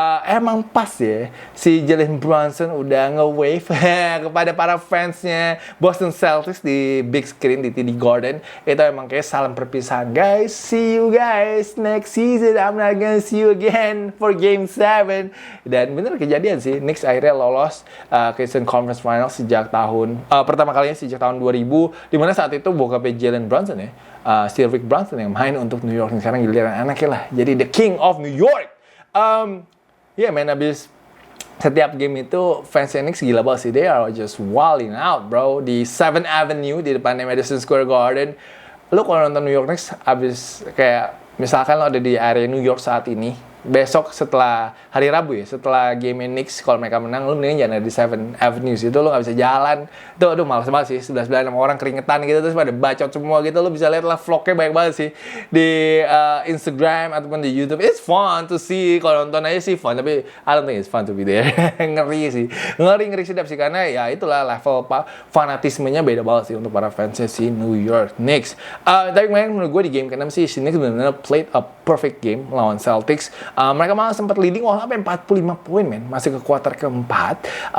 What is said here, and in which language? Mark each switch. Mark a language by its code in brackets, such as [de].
[id] Emang pas ya, si Jalen Brunson udah nge-wave kepada para fansnya Boston Celtics di big screen di TD Garden. Itu emang kayak salam perpisahan. [en] Guys, see you guys next season. I'm not gonna see you again for Game 7. [id] Dan bener kejadian sih, Knicks akhirnya lolos ke Eastern Conference Finals sejak pertama kalinya sejak tahun 2000, dimana saat itu bokapnya Jalen Brunson ya, Steve Rick Brunson yang main untuk New York. Sekarang giliran anaknya lah jadi [en] the king of New York. [id] Man, abis setiap game itu fans Knicks gila banget sih. [en] They are just wilding out, bro, di 7th Avenue [id] di depannya [en] Madison Square Garden. [id] Lu kalau nonton New York Knicks abis kayak misalkan lo ada di area New York saat ini, besok setelah hari Rabu ya, setelah game Knicks, kalau mereka menang, lu mendingan jangan ada di 7th Avenue situ, lu gak bisa jalan. Itu aduh males banget sih, sebelah-sebelah sama orang keringetan gitu, terus pada bacot semua gitu. Lu bisa lihat lah vlognya banyak banget sih di Instagram ataupun di YouTube. [en] It's fun to see, [id] kalau nonton aja sih fun, tapi [en] I don't think it's fun to be there. [id] Ngeri sih, ngeri sedap sih, karena ya itulah level fanatismenya beda banget sih untuk para fansnya si New York Knicks. Tapi menurut gue di game ke-6 sih, si Knicks benar-benar [en] played a perfect game [id] lawan Celtics. Mereka malah sempat leading sampai 45 poin, men, masih ke kuarter keempat.